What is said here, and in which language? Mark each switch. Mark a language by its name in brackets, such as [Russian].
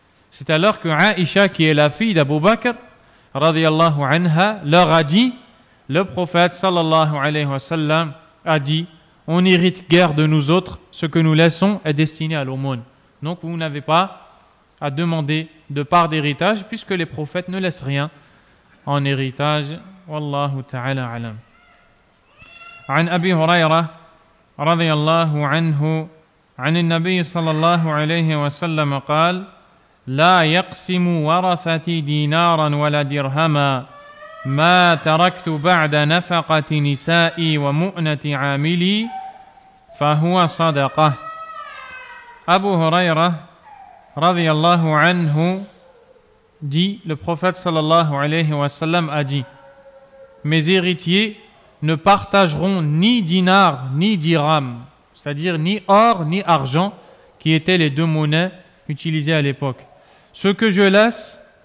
[French] C'est alors que Aïcha, qui est la fille d'Abu Bakr radiyallahu anha, leur a dit: le prophète sallallahu alayhi wa sallam a dit: on n'hérite guère de nous autres, ce que nous laissons est destiné à l'aumône. Donc vous n'avez pas à demander de part d'héritage, puisque les prophètes ne laissent rien en héritage. [Arabic] Wallahu ta'ala alam. عن أبي هريرة رضي الله عنه عن النبي صلى الله عليه وسلم قال: لا يقسم ورثتي دينارا ولا درهما ما تركت بعد نفقة نسائي ومؤنة عاملي فهو صدقة. [French] Abu Huraira radiyallahu anhu dit, le prophète sallallahu alayhi wa sallam a dit: mes héritiers ne partageront ni dinar ni dirham, c'est-à-dire ni or ni argent, qui étaient les 2 monnaies utilisées à l'époque. Ce que je laisse